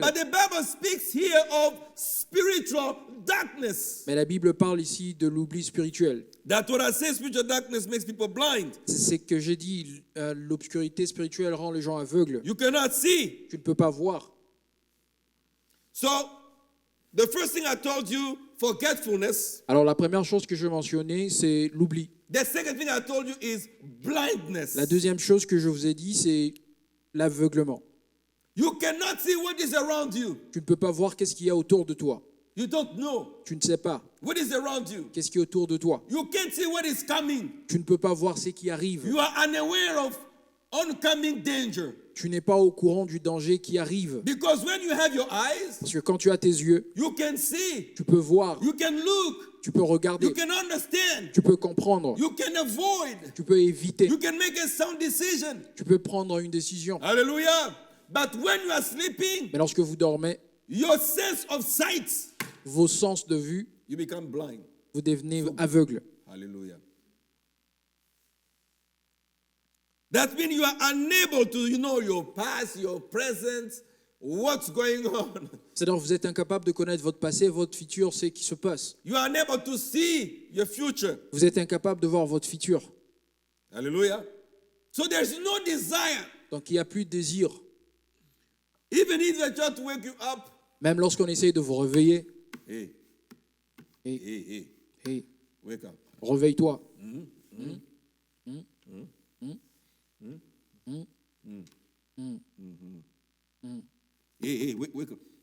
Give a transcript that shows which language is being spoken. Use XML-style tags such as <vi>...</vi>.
<en>But the Bible speaks here of spiritual darkness.</en> <fr>Mais la Bible parle ici de l'oubli spirituel.</fr> <en>That's what I say, spiritual darkness makes people blind.</en> <fr>C'est ce que j'ai dit, l'obscurité spirituelle rend les gens aveugles.</fr> <en>You cannot see.</en> <fr>Tu ne peux pas voir.</fr> <en>So, the first thing I told you, forgetfulness.</en> <fr>Alors la première chose que je mentionnais, c'est l'oubli.</fr> <en>The second thing I told you is blindness.</en> <fr>La deuxième chose que je vous ai dit, c'est l'aveuglement.</fr> <en>You cannot see what is around you.</en> <fr>Tu ne peux pas voir qu'est-ce qu'il y a autour de toi.</fr> <en>You don't know</en> <fr>Tu ne sais pas</fr> <en>what is around you.</en> <fr>qu'est-ce qui est autour de toi.</fr> <en>You can't see what is coming.</en> <fr>Tu ne peux pas voir ce qui arrive.</fr> <en>You are unaware of oncoming danger.</en> <fr>Tu n'es pas au courant du danger qui arrive.</fr> <en>Because when you have your eyes,</en> <fr>Parce que quand tu as tes yeux,</fr> <en>you can see,</en> <fr>tu peux voir,</fr> <en>you can look,</en> <fr>tu peux regarder,</fr> <en>you can understand,</en> <fr>tu peux comprendre,</fr> <en>you can avoid,</en> <fr>tu peux éviter,</fr> <en>you can make a sound decision.</en> <fr>tu peux prendre une décision.</fr> <en>Hallelujah. But when you are sleeping,</en> <fr>Mais lorsque vous dormez,</fr> <en>your sense of sight,</en> <fr>vos sens de vue,</fr> <en>you become blind.</en> <fr>vous devenez aveugle.</fr> <en>Hallelujah. That means you are unable to know your past, your present, what's going on.</en> <fr>C'est-à-dire que vous êtes incapable de connaître votre passé, votre futur, ce qui se passe.</fr> <en>You are unable to see your future.</en> <fr>Vous êtes incapable de voir votre futur.</fr> <en>Hallelujah. So there's no desire.</en> <fr>Donc il n'y a plus de désir.</fr> <en>Even if they try to wake you up.</en> <fr>Même lorsqu'on essaye de vous réveiller, Hey, hey, hey, hey, hey,</fr> <en>wake up.</en> <fr>réveille-toi.</fr> <en>Hey, hey, wake up.</en>